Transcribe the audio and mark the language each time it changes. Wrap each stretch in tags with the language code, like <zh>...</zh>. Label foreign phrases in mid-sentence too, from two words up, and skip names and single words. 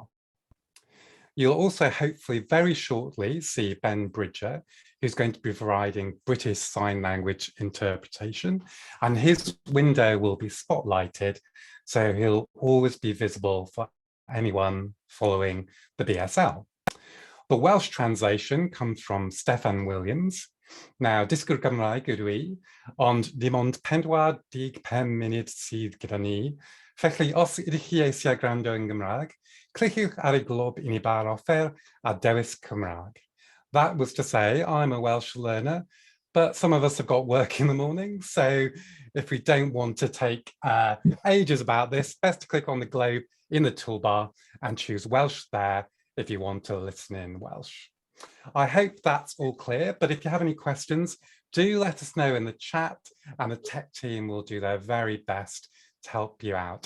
<en>You'll also hopefully very shortly see Ben Bridger, who's going to be providing British Sign Language interpretation, and his window will be spotlighted, so he'll always be visible for anyone following the BSL. The Welsh translation comes from Steffan Williams.</en> <cy>Now, disgwyl Gymraeg ydw i, ond dim ond 45 munud sydd gyda ni. Felly, os ydych chi eisiau gwrando yn Gymraeg, cliciwch ar y glob i ni bar offer a dewis Cymraeg.</cy> <en>That was to say, I'm a Welsh learner, but some of us have got work in the morning. So if we don't want to take ages about this, best to click on the globe in the toolbar and choose Welsh there if you want to listen in Welsh. I hope that's all clear, but if you have any questions, do let us know in the chat and the tech team will do their very best to help you out.</en>